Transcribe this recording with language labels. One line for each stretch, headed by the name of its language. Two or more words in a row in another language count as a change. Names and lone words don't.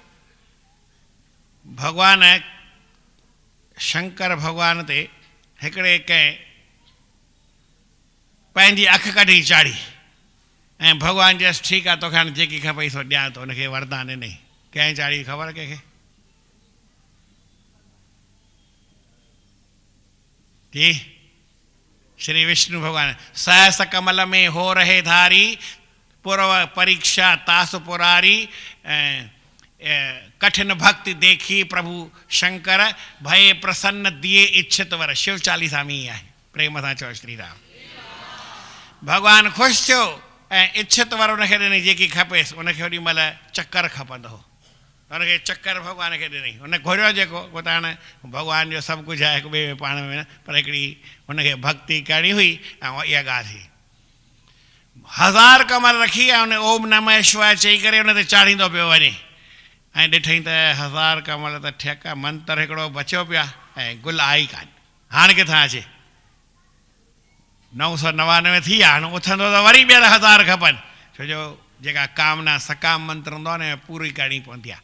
Sindhi: भॻवान शंकर भॻवान ते हिकिड़े कंहिं पंहिंजी अखि कढी चाढ़ी, ऐं भॻवानु चयसि ठीकु आहे, तोखे हाणे जेकी खपई सो ॾियां थो। हुनखे वरदान ॾिनई। कंहिं चाढ़ी ख़बर कंहिंखे? जी श्री विष्णु भॻवान।
Hindi: सहस कमल में हो रहे धारी, पूर्व परीक्षा तास पुरारी, कठिन भक्ति देखी प्रभु शंकर, भय प्रसन्न दिए इच्छित वर।
Sindhi: शिव चालीसा में ही आहे। प्रेम सां चओ श्री राम। भॻवानु ख़ुशि थियो ऐं इच्छत वारो हुनखे ॾिनई जेकी खपेसि, उनखे ओॾी महिल चकर खपंदो हो, हुनखे चकर भॻवान खे ॾिनई, हुन घुरियो जेको उहो त हाणे भॻवान जो सभु कुझु आहे हिक ॿिए में पाण में, पर हिकिड़ी हुनखे भक्ति करणी हुई ऐं इहा ॻाल्हि हुई। 1000 कमल रखी ऐं हुन
Sanskrit: ओम नमः शिवाय
Sindhi: चई करे हुन ते चाढ़ींदो पियो वञे ऐं ॾिठई त 1000 कमल त ठेक, मंत्र हिकिड़ो बचियो पिया ऐं गुल आई कान, हाणे किथां अचे, 999 थी विया, हाणे उथंदो त वरी ॿीहर 1000 खपनि, छो जो जेका कामना सकाम मंत्र हूंदो आहे न पूरी करणी पवंदी आहे।